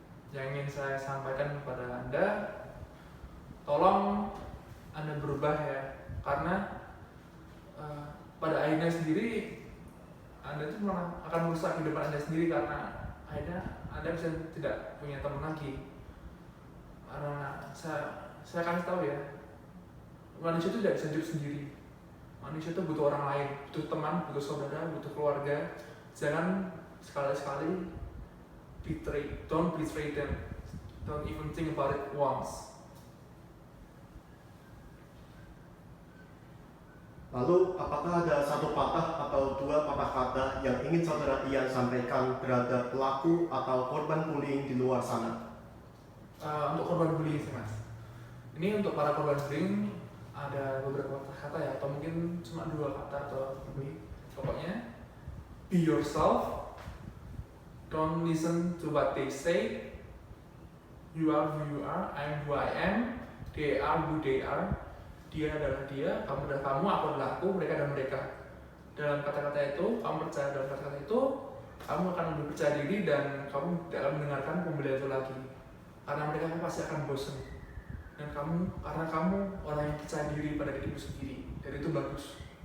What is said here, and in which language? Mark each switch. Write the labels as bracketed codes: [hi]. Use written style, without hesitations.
[id] Yang ingin saya sampaikan kepada Anda, tolong Anda berubah ya, karena pada akhirnya sendiri Anda itu malah akan merusak kehidupan Anda sendiri, karena akhirnya Anda bisa tidak punya teman lagi. Karena saya kasih tahu ya, manusia itu tidak bisa hidup sendiri. Manusia itu butuh orang lain, butuh teman, butuh saudara, butuh keluarga. Jangan sekali-sekali [en] don't betray them. Don't even think about it once. [id] Lalu, apakah ada satu patah atau dua patah kata yang ingin saudara Ian sampaikan terhadap pelaku atau korban bullying di luar sana? Untuk korban bullying sih mas, ini untuk para korban bullying ada beberapa kata ya, atau mungkin cuma 2 kata atau lebih. Pokoknya [en] be yourself, don't listen to what they say. You are who you are, I am who I am, they are who they are. [id] Dia adalah dia, kamu adalah kamu, aku adalah aku, mereka adalah mereka. Dalam kata-kata itu, kamu percaya dalam kata-kata itu, kamu akan lebih percaya diri dan kamu tidak akan mendengarkan pembela itu lagi. Karena mereka pasti akan bosan. Dan karena kamu orang yang percaya diri pada dirimu sendiri, dan itu bagus.